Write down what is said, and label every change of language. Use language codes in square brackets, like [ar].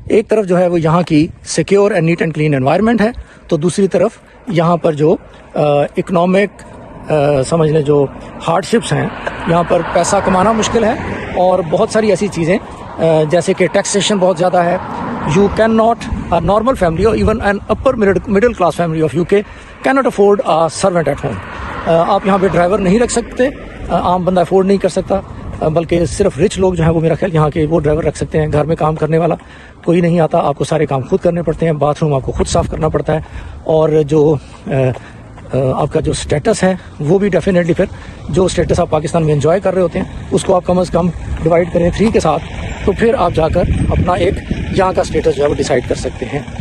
[ur] ایک طرف جو ہے وہ یہاں کی secure and net and clean environment ہے، تو دوسری طرف یہاں پر جو اکنامک سمجھ لیں جو ہارڈ شپس ہیں، یہاں پر پیسہ کمانا مشکل ہے اور بہت ساری ایسی چیزیں جیسے کہ ٹیکسیشن بہت زیادہ ہے. [en] You can not a normal family or even an upper middle class family of UK cannot afford a servant at home. [ur] آپ یہاں پہ ڈرائیور نہیں رکھ سکتے، عام بندہ افورڈ نہیں کر سکتا، بلکہ صرف رچ لوگ جو ہیں وہ میرا خیال یہاں کے وہ ڈرائیور رکھ سکتے ہیں. گھر میں کام کرنے والا کوئی نہیں آتا، آپ کو سارے کام خود کرنے پڑتے ہیں، باتھ روم آپ کو خود صاف کرنا پڑتا ہے، اور جو آپ کا جو اسٹیٹس ہے وہ بھی ڈیفینیٹلی پھر جو اسٹیٹس آپ پاکستان میں انجوائے کر رہے ہوتے ہیں اس کو آپ کم از کم ڈیوائڈ کریں 3 کے ساتھ، تو پھر آپ جا کر اپنا ایک یہاں کا اسٹیٹس جو ہے وہ ڈیسائیڈ کر سکتے ہیں.